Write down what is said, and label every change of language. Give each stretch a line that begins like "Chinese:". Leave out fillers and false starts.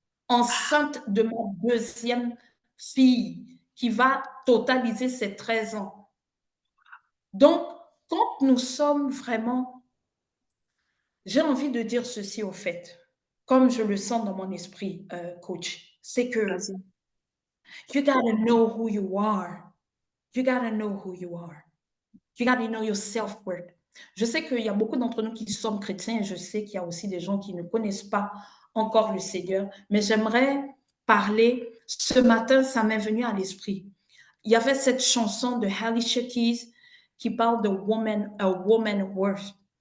French: Enceinte de ma deuxième fille qui va totaliser ses 13 ans. Donc, quand nous sommes vraiment, j'ai envie de dire ceci au fait, comme je le sens dans mon esprit, coach, c'est que
English: you gotta know who you are. You gotta know who you are. You gotta know your self-worth.
French: Je sais qu'il y a beaucoup d'entre nous qui sommes chrétiens et je sais qu'il y a aussi des gens qui ne connaissent pas encore le Seigneur, mais j'aimerais parler, ce matin, ça m'est venu à l'esprit. Il y avait cette chanson de Alicia Keys qui parle de
English: woman, a woman worth.